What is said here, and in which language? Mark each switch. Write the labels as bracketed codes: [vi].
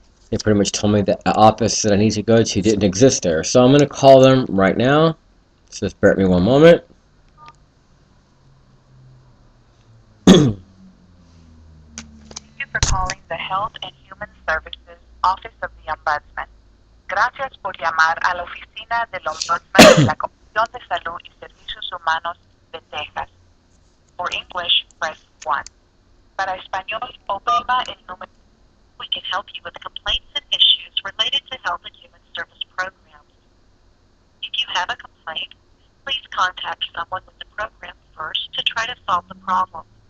[en] They pretty much told me that the office that I need to go to didn't exist there. So I'm going to call them right now. So just bear with me one moment. Thank you for calling the Health and Human Services Office of the Ombudsman. [es] Gracias por llamar a la oficina del Ombudsman de la Comisión de Salud y Servicios Humanos de Texas. [en] For English, press 1. [es] Para español, oprima el número. [en] We can help you with complaints and issues related to health and human service programs. If you have a complaint, please contact someone with the program first to try to solve the problem.